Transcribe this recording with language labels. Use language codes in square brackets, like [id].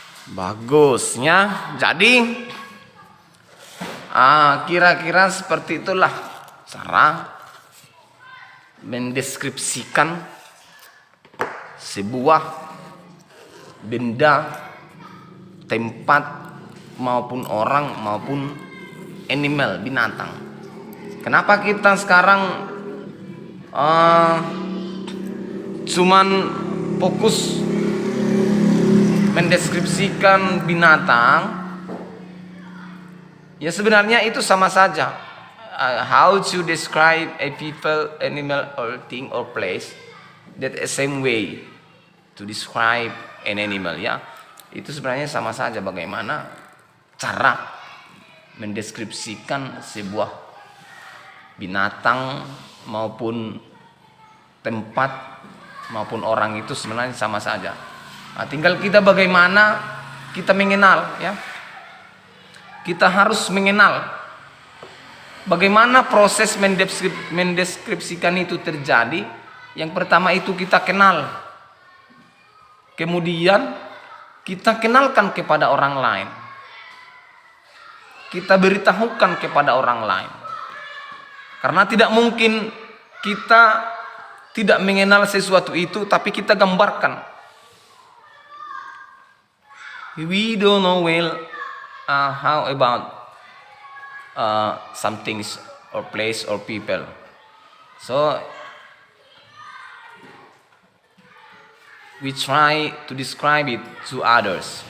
[id] Bagusnya. Jadi kira-kira seperti itulah cara mendeskripsikan sebuah benda, tempat, maupun orang, maupun animal, binatang. Kenapa kita sekarang cuman fokus mendeskripsikan binatang? Ya sebenarnya itu sama saja. [en] How to describe a people, animal, or thing, or place, that the same way to describe an animal, ya. [id] Itu sebenarnya sama saja bagaimana cara mendeskripsikan sebuah binatang maupun tempat maupun orang, itu sebenarnya sama saja. Nah, tinggal kita bagaimana kita mengenal, ya. Kita harus mengenal bagaimana proses mendeskripsikan itu terjadi Yang pertama itu kita kenal. Kemudian kita kenalkan kepada orang lain. Kita beritahukan kepada orang lain. Karena tidak mungkin kita tidak mengenal sesuatu itu, tapi kita gambarkan. [en] We don't know well how about some things or place or people. So we try to describe it to others.